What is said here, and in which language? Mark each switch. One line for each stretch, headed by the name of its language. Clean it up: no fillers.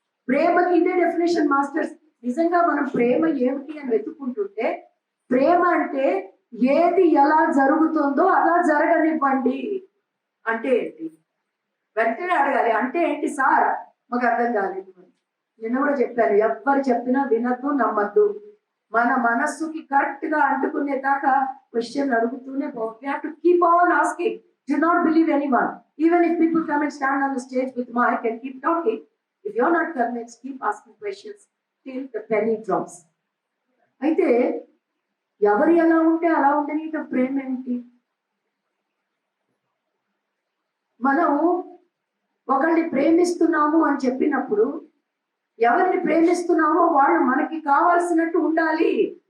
Telugu: ప్రేమకి ఇదే definition masters. నిజంగా మనం ప్రేమ ఏమిటి అని వెతుక్కుంటుంటే, ప్రేమ అంటే ఏది ఎలా జరుగుతుందో అలా జరగనివ్వండి అంటే ఏంటి? వెంటనే అడగాలి, అంటే ఏంటి సార్? మాకు అర్థం కాలేదు. నిన్న కూడా చెప్పాను, ఎవ్వరు చెప్పినా వినద్దు, నమ్మద్దు. మన మనస్సుకి కరెక్ట్ గా అంటుకునే దాకా క్వశ్చన్ అడుగుతూనే
English: To keep on asking. Do not believe anyone. Even if people come and stand on the stage with mic and keep talking, if you're not convinced, keep asking questions till the penny drops.
Telugu: అయితే ఎవరు ఎలా ఉంటే అలా ఉండని ప్రేమ ఏంటి? మనం ఒకరిని ప్రేమిస్తున్నాము అని చెప్పినప్పుడు ఎవరిని ప్రేమిస్తున్నామో వాళ్ళు మనకి కావాల్సినట్టు ఉండాలి.